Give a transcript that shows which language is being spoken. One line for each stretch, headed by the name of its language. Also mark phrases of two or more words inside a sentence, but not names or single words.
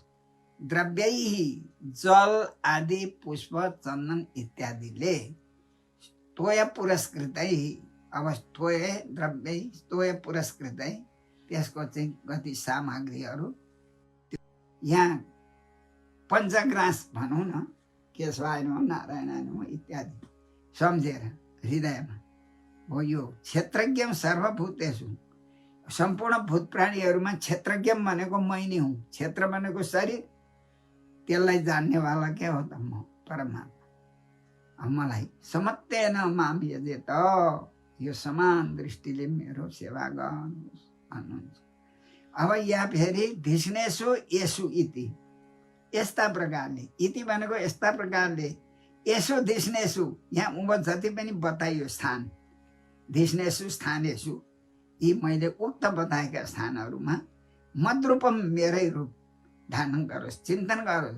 Nepali: द्रव्यै, जल आदि, पुष्प, चन्दन इत्यादिले
Sanskrit: त्वय पुरस्कृतै,
Nepali: अब
Sanskrit: त्वय द्रव्यै, त्वय पुरस्कृतै,
Nepali: त्यसको चाहिँ गति सामग्रीहरू यहाँ पञ्चग्रास भनौँ न,
Sanskrit: केशवाय नमः, नारायणाय नमः
Nepali: इत्यादि सम्झेर हृदयमा हो।
Sanskrit: यो क्षेत्रज्ञ सर्वभूतेषु,
Nepali: सम्पूर्ण भूत प्राणीहरूमा क्षेत्रज्ञ भनेको मै नै हुँ। क्षेत्र भनेको शरीर, त्यसलाई जान्नेवाला के हो त? म परमात्मा। मलाई
Sanskrit: समत्तेन माम यजेत,
Nepali: यो समान दृष्टिले मेरो सेवा गर्नुहोस् भन्नुहुन्छ। अब यहाँ फेरि
Sanskrit: धिष्णेषु येषु इति,
Nepali: यस्ता प्रकारले, इति भनेको यस्ता प्रकारले, यसो धिष्णेषु, यहाँ उब जति पनि बताइयो स्थान,
Sanskrit: धिष्णेषु स्थानेषु,
Nepali: यी मैले उक्त बताएका स्थानहरूमा मद्रूपम मेरै रूप धारण गरोस्, चिन्तन गरोस्।